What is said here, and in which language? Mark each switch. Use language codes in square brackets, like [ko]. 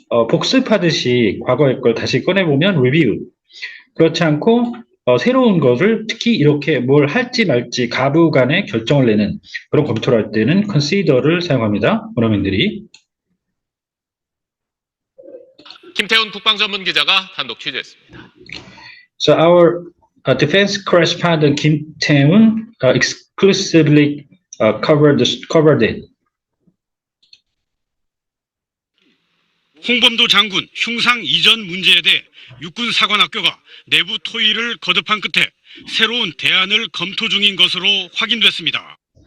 [ko] 복습하듯이 과거의 걸 다시 꺼내보면 review. 그렇지 않고 새로운 것을 특히 이렇게 뭘 할지 말지 가부 간에 결정을 내는 그런 검토를 할 때는 consider를 사용합니다. 원어민들이. 김태훈 국방전문 기자가 단독 취재했습니다. [en] So our defense correspondent Kim Tae-un exclusively covered it. [ko] 홍범도 장군 흉상 이전 문제에 대해 육군사관학교가 내부 토의를 거듭한 끝에 새로운 대안을 검토 중인 것으로 확인됐습니다.